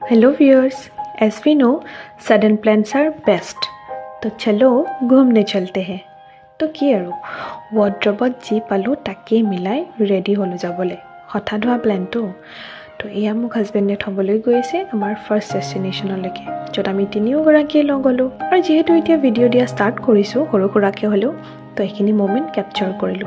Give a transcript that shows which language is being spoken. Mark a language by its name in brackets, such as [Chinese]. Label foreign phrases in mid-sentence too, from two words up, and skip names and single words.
[English] Hello viewers, as we know sudden plans are best. [Hindi] तो चलो घूमने चलते हैं। [Assamese] तो কি আৰু ৱাৰ্ড্ৰবত যি পালোঁ তাকেই মিলাই ৰেডি হ'লোঁ যাবলৈ। হঠাৎ হোৱা প্লেনটো। তো এয়া মোক হাজবেণ্ডে থ'বলৈ গৈ আছে আমাৰ [English] first destination, [Assamese] য'ত আমি তিনিওগৰাকীয়ে লগ হ'লোঁ। আৰু যিহেতু এতিয়া ভিডিঅ' দিয়া ষ্টাৰ্ট কৰিছোঁ সৰু সুৰাকৈ হ'লেও, তো এইখিনি [English] moment capture [Assamese] কৰিলোঁ।